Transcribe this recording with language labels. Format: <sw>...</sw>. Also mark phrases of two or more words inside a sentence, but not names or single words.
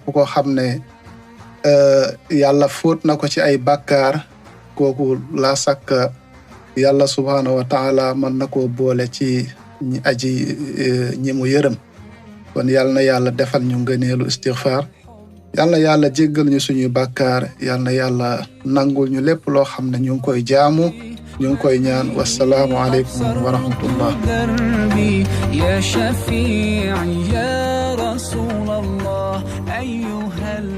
<wo>ko xam ne yàlla fóot na ko ci ay bàkkaar kooku la sakk yàlla</wo> <ar>سبحانه وتعالى</ar> <wo>mën na koo boole ci ñi mu yërëm kon yàlla na yàlla defal ñu ngëneelu istighfar yàlla na yàlla jéggal ñu suñuy bàkkaar yàlla na yàlla nangul ñu lépp loo xam ne ñu ngi koy jaamu ñu ngi koy ñaan</wo> <ar>والسلام عليكم ورحمة الله يا شفيعي يا رسول الله أيها</ar>